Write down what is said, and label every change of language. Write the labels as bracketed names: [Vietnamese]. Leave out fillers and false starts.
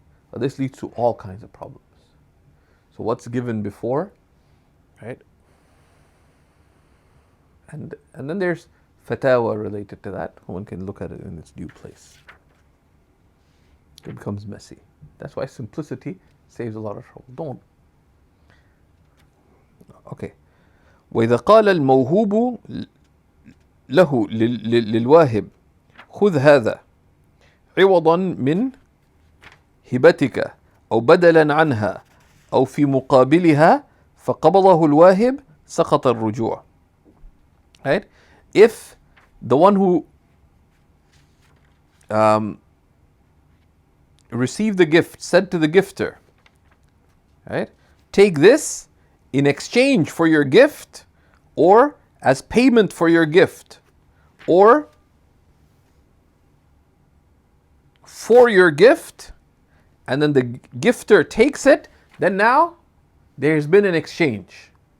[English] But this leads to all kinds of problems. So what's given before, right? And then there's fatwa related to that. One can look at it in its due place. It becomes messy. That's why simplicity saves a lot of trouble. Don't. Okay. [Arabic] وإذا قال الموهوب له للواهب خذ هذا عوضا من هبتك أو بدلا عنها أو في مقابلها فقبضه الواهب سقط الرجوع. [English] Right? If the one who received the gift said to the gifter, right, take this in exchange for your gift, or as payment for your gift, or for your gift, and then the gifter takes it, then now there's been an exchange.